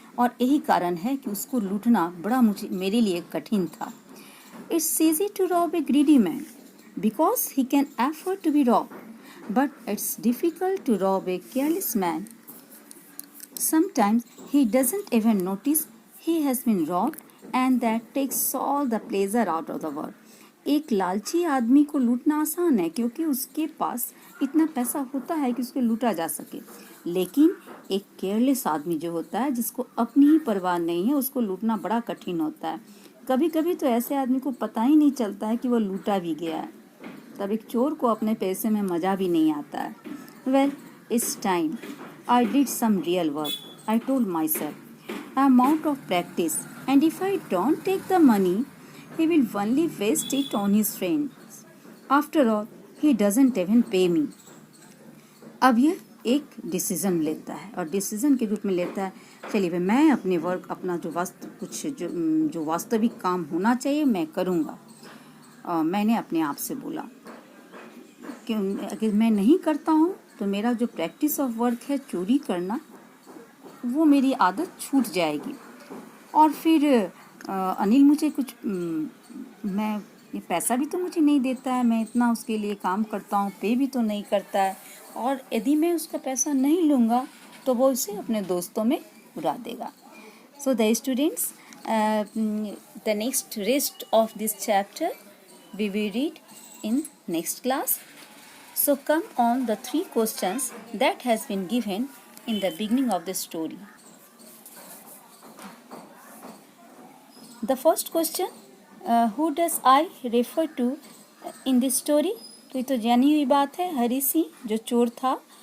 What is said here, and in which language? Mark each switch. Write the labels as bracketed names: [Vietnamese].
[Hindi] और यही कारण है कि उसको लूटना बड़ा मेरे लिए कठिन था। [English] It's easy to rob a greedy man because he can afford to be rob, but it's difficult to rob a careless man. Sometimes he doesn't even notice he has been robbed and that takes all the pleasure out of the world. [Hindi] एक लालची आदमी को लूटना आसान है क्योंकि उसके पास इतना पैसा होता है कि उसको लूटा जा सके, लेकिन एक केयरलेस आदमी जो होता है, जिसको अपनी ही परवाह नहीं है, उसको लूटना बड़ा कठिन होता है। कभी कभी तो ऐसे आदमी को पता ही नहीं चलता है कि वो लूटा भी गया है। तब एक चोर को अपने पैसे में मज़ा भी नहीं आता है। [English] Well, it's time I did some real work, I told myself, amount of practice, and if I don't take the money, he will only waste it on his friends. After all, he doesn't even pay me. [Hindi] अब ये एक decision लेता है और decision के रूप में लेता है, चलिए भाई मैं अपने वर्क, अपना जो वास्तविक काम होना चाहिए मैं करूँगा। मैंने अपने आप से बोला कि अगर मैं नहीं करता हूँ तो मेरा जो प्रैक्टिस ऑफ वर्क है, चोरी करना, वो मेरी आदत छूट जाएगी। और फिर अनिल मुझे कुछ मैं ये पैसा भी तो मुझे नहीं देता है, मैं इतना उसके लिए काम करता हूँ, पे भी तो नहीं करता है, और यदि मैं उसका पैसा नहीं लूँगा तो वो उसे अपने दोस्तों में उड़ा देगा। [English] So the students, the next rest of this chapter we will read in next class. So come on the 3 questions that has been given in the beginning of the story. The first question, who does I refer to in this story? [Hindi] तो ये तो जानी हुई बात है, हरी सिंह जो चोर था.